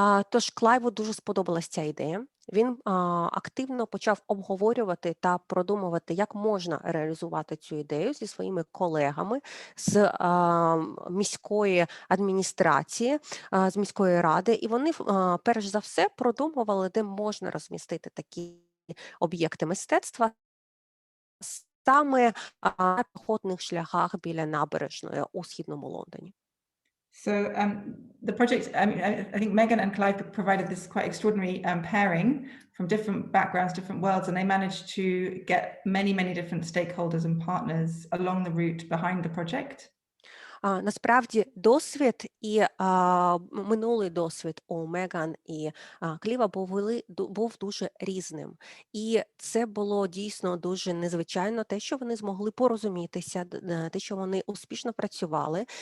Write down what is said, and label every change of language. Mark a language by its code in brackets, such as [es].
[uk] Тож Клайву дуже сподобалась ця ідея. Він активно почав обговорювати та продумувати, як можна реалізувати цю ідею зі своїми колегами з міської адміністрації, з міської ради. І вони, перш за все, продумували, де можна розмістити такі об'єкти мистецтва саме на піхотних шляхах біля набережної у східному Лондоні. [en] So the project, I think Megan and Clive provided this quite extraordinary pairing from different backgrounds, different worlds, and they managed to get many different stakeholders and partners along the route behind the project. [uk] Насправді досвід і минулий досвід у Меган і Кліва був дуже різним. І це було дійсно дуже незвичайно, те, що вони змогли порозумітися, те, що вони успішно працювали.